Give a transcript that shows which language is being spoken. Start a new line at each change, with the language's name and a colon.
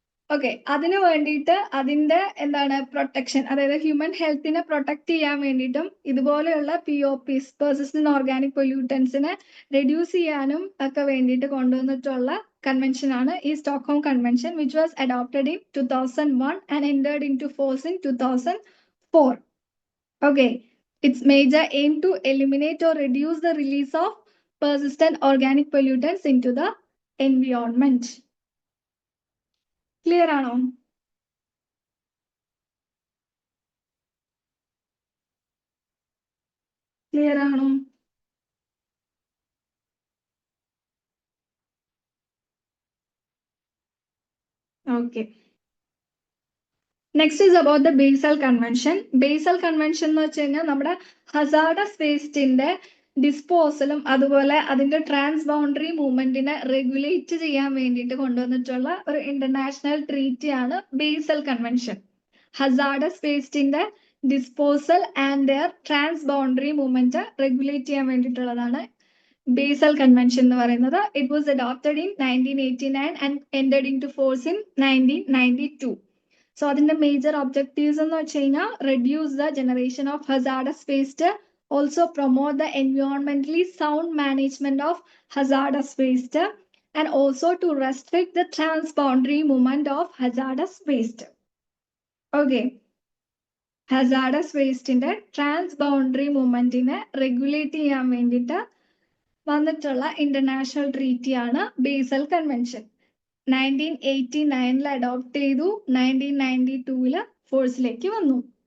Malayalam: Okay, അതിനു വേണ്ടിയിട്ട് അതിന്റെ പ്രൊട്ടക്ഷൻ, അതായത് ഹ്യൂമൻ ഹെൽത്തിനെ പ്രൊട്ടക്ട് ചെയ്യാൻ വേണ്ടിയിട്ടും ഇതുപോലെയുള്ള POPs, പെർസിസ്റ്റന്റ് ഓർഗാനിക് പൊല്യൂട്ടൻസിനെ റെഡ്യൂസ് ചെയ്യാനും ഒക്കെ വേണ്ടിയിട്ട് കൊണ്ടുവന്നിട്ടുള്ള കൺവെൻഷൻ ആണ് ഈ Stockholm convention,
English: Which was adopted in 2001 and entered into force in 2004. Okay, its major aim to eliminate or reduce the release of persistent organic pollutants into the environment.
Malayalam: Clear ആണോ? Clear ആണോ?
English: Okay, next is about the Basel convention.
Malayalam: Basal convention എന്ന് വെച്ച് കഴിഞ്ഞാൽ നമ്മുടെ hazardous വേസ്റ്റിന്റെ ഡിസ്പോസലും അതുപോലെ അതിന്റെ trans boundary മൂവ്മെന്റിനെ regulate ചെയ്യാൻ വേണ്ടിയിട്ട് കൊണ്ടുവന്നിട്ടുള്ള ഒരു ഇന്റർനാഷണൽ ട്രീറ്റി ആണ് basal convention. Hazardous വേസ്റ്റിന്റെ disposal
English: and their transboundary movement
Malayalam: regulate ചെയ്യാൻ വേണ്ടിയിട്ടുള്ളതാണ് ബേസൽ കൺവെൻഷൻ എന്ന് പറയുന്നത്.
English: It was adopted in 1989 and entered into force in 1992. So അതിന്റെ major objectives
Malayalam: എന്ന് വെച്ച് കഴിഞ്ഞാൽ
English: Reduce the generation of hazardous waste, also promote the environmentally sound management of hazardous waste, and also to restrict the transboundary movement of hazardous waste.
Malayalam: Okay, hazardous waste ന്റെ transboundary movement നെ regulate ചെയ്യാൻ വേണ്ടിയിട്ട് വന്നിട്ടുള്ള international treaty ആണ് basal convention. 1989 adopt ചെയ്തു, 1992 ഫോഴ്സിലേക്ക് വന്നു.